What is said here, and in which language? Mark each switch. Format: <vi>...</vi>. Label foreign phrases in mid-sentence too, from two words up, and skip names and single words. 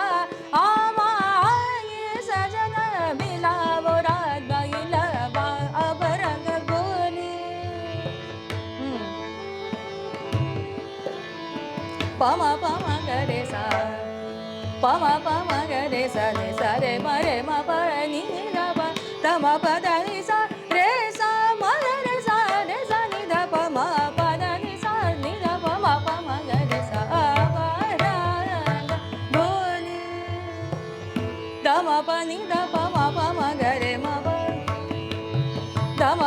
<hi>हमारे सजन मिलावो रात भैलवा अवरंग गुली पम पम गरे सा पम पम गरे सा नि सा रे म म प नि ध प ध म प ध नि सा रे सा म रे सा नि ध प म प ध नि सा नि ध प म प म गरे सा अवरंग बोले ध म प नि ध प म प म गरे म प ध म</hi>